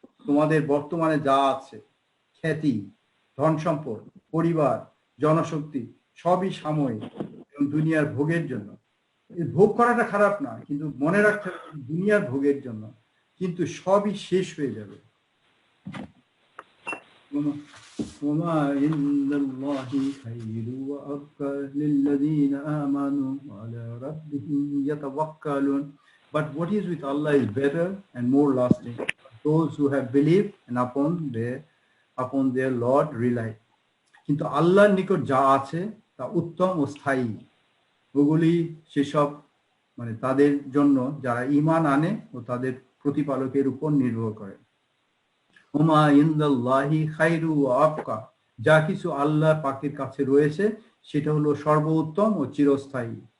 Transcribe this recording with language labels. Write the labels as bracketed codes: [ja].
[bn] তোমাদের বর্তমানে যা আছে, খ্যাতি, ধন সম্পদ, পরিবার, জনশক্তি, সবই সাময়িক এবং দুনিয়ার ভোগের জন্য। ভোগ করাটা খারাপ না, কিন্তু মনে রাখতে হবে দুনিয়ার ভোগের জন্য, কিন্তু সবই শেষ হয়ে যাবে। [ar] وما عند الله خير وأبقى للذين آمنوا وعلى ربهم يتوكلون. [en] But what is with Allah is better and more lasting. Those who have believed and upon their Lord rely. [bn] কিন্তু আল্লাহর নিকট যা আছে তা উত্তম ও স্থায়ী, ওগুলি সেসব মানে তাদের জন্য যারা ঈমান আনে ও তাদের প্রতিপালকের উপর নির্ভর করে। [ar] ওমা ইনদাল্লাহি খায়রু ওয়া আবকা, [bn] যা কিছু আল্লাহ পাকের কাছে রয়েছে সেটা হলো সর্বোত্তম ও চিরস্থায়ী।